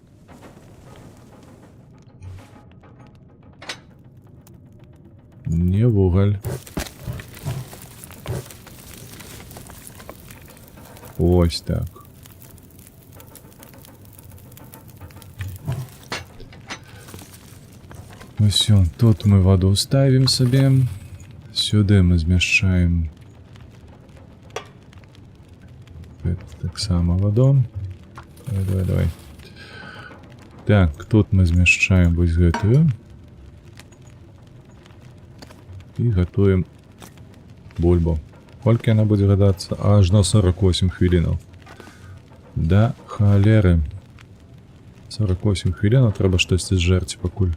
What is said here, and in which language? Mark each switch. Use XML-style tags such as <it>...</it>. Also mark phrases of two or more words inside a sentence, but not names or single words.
<be>Не вугаль. Ось так.</be> <ru>Усё, тут мы воду ставим себе. Сюда мы змяшчаем. Это так само воду.</ru> <be>Давай. Так, тут мы змяшчаем вось гэтую. І гатуем бульбу. Колькі яна будзе гадацца? Аж на 48 хвілінаў. Да халеры. 48 хвілінаў трэба штосьці зжерці пакуль.</be>